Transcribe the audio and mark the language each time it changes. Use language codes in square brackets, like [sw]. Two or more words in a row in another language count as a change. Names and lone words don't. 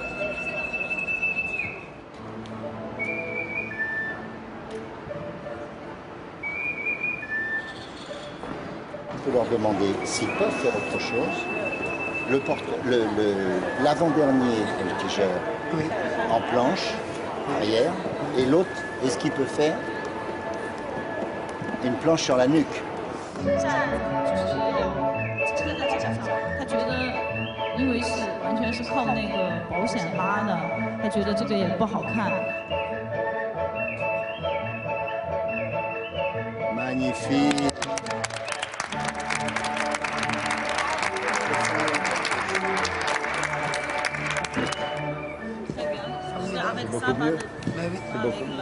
[fr] On peut leur demander s'ils peuvent faire autre chose. L'avant-dernier, qui gère Oui. en planche, arrière, et l'autre, est-ce qu'il peut faire une planche sur la nuque? [zh] 他觉得，因为是完全是靠那个保险拉的，他觉得这个也不好看。 [fr] Magnifique. Beaucoup mieux. C'est beaucoup mieux.